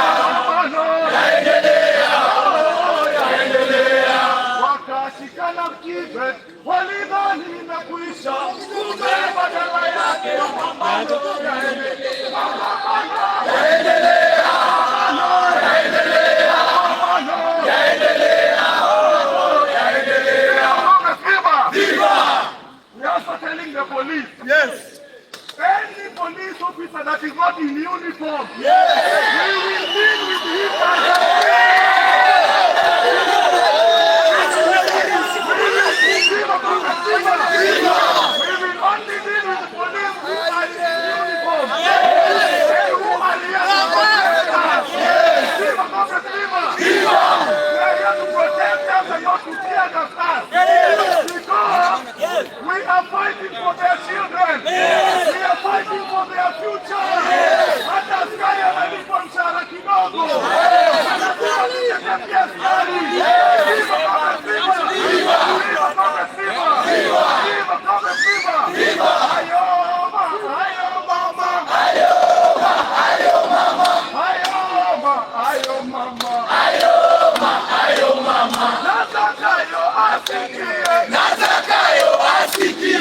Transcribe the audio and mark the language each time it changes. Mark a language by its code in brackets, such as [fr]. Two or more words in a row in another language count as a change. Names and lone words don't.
[sw] Mapambano yaendelea. Yaendelea. Wakashikana Kibet, walidhani imekwisha, kumbe badala yake mapambano yaendelea. Mapambano yaendelea. Mapambano yaendelea. Mapambano yaendelea. Viva! [en] We are also telling the police. Yes. Any police officer that is not in uniform. Yes. We will deal with him as a We will only deal with the police who are in uniform. Yes. And who are here to protect us. Yes. Viva Comrades, viva! Viva! We are here to protect us and not to tear us. Because we are fighting for their children. Yes. We are fighting for their future. Yes. [sw] Hata askari analipwa mshahara kidogo. Anatuakia askari. [en] Viva Comrades, viva! Viva Comrades, viva! Viva Comrades, viva! Viva! [sw] Ayo mama! Ayo mama! Ayo mama! Ayo mama! Ayo mama! Ayo mama! Ayo mama! Natakayo asikie! Natakayo asikie!